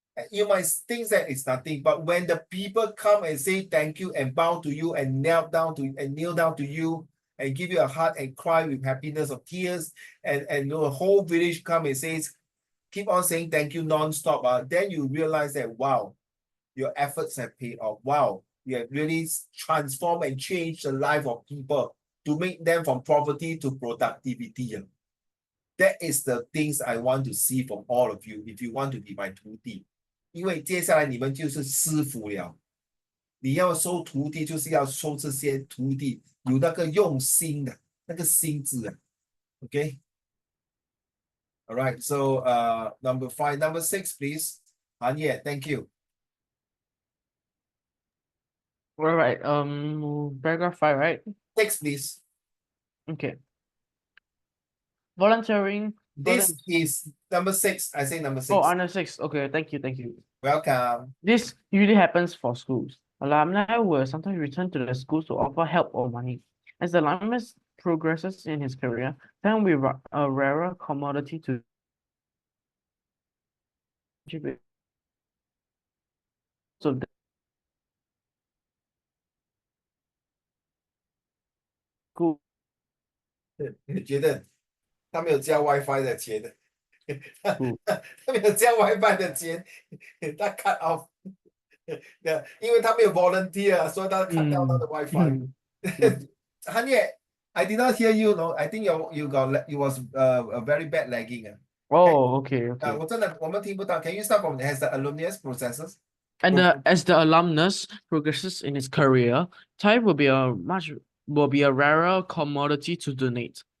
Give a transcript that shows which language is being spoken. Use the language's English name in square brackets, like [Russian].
[English] You might think that it's nothing, but when the people come and say thank you and bow to you and kneel down to you and give you a heart and cry with happiness of tears, and the whole village come and says, keep on saying thank you non-stop, then you realize that, wow, your efforts have paid off. Wow, you have really transformed and changed the life of people to make them from poverty to productivity. That is the things I want to see from all of you if you want to be my 徒弟。 [Chinese] 因为接下来你们就是师傅了，你要收徒弟就是要收这些徒弟有那个用心的那个心智啊。 [English] Okay. All right. So number 5, number 6, please. Hanye, thank you. All right. Paragraph 5, right? 6, please. Okay. Volunteering. This is number 6. I say number 6. Oh, under 6. Okay, thank you. Welcome. This usually happens for schools. Alumni will sometimes return to the schools to offer help or money. As the alumnus progresses in his career, time will be a rarer commodity to contribute. So the school [Chinese] 你觉得他没有交 WiFi 的钱的，嗯他没有交 WiFi 的钱，他 cut off。因为他没有 volunteer，所以他 cut 掉他的 WiFi。 [English] Hanye, I did not hear you. No, I think you was a very bad lagging. Oh, okay. [Chinese] 我们听不到。 [English] Can you start from as the alumnus processes? And as the alumnus progresses in his career, time will be a rarer commodity to donate.